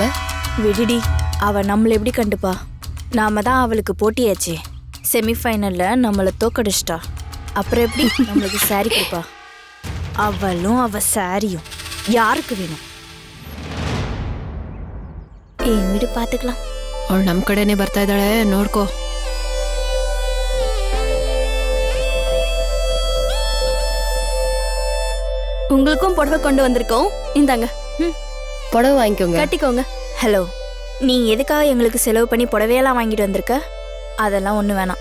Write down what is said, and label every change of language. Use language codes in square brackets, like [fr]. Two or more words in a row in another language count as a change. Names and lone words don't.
[ta] விடுடி, அவ நம்மள எப்படி கண்டுப்பா? நாம தான் அவளுக்கு போட்டியாச்சே. செமிஃபைனல்ல நம்மள தோக்கடிச்சிட்டா. அப்புறம் எப்படி நம்மளுக்கு சாரி கொடுப்பா? அவளும் அவ சாரியும் யாருக்கு வேணும்? வீடு பாத்துக்கலாம். [kn] ಅವಳು ನಮ್ ಕಡೆನೆ ಬರ್ತಾ ಇದ್ದಾಳೆ, ನೋಡ್ಕೋ. [ta] உங்களுக்கும் புடவை கொண்டு வந்திருக்கோம், இந்தாங்க. புடவை வாங்கிக்கோங்க, கட்டிக்கோங்க. ஹலோ, நீ எதுக்காக எங்களுக்கு செலவு பண்ணி புடவையெல்லாம் வாங்கிட்டு வந்திருக்க? அதெல்லாம் ஒண்ணு வேணாம்.